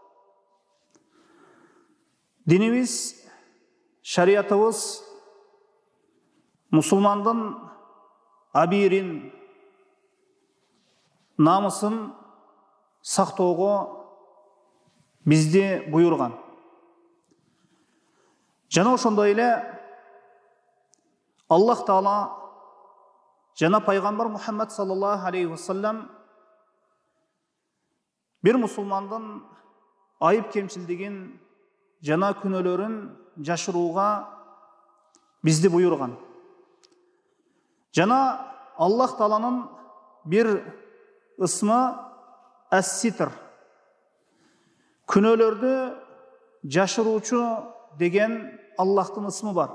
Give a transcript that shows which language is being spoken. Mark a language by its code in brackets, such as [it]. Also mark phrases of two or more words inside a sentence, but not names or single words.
[ky] динибиз, шариятыбыз мусулмандын абийирин, намысын сактоого бизди буйруган. Жана ошондой эле Аллах Таала жана пайгамбар Мухаммад [ar] صلى الله عليه وسلم [ky] бир мусулмандын айып кемчилдигин жана күнөөлөрүн жашырууга бизди буйруган. Жана Аллах Тааланын бир ысмы ас-ситр, күнөөлөрдү жашыруучу деген Аллахтын ысмы бар.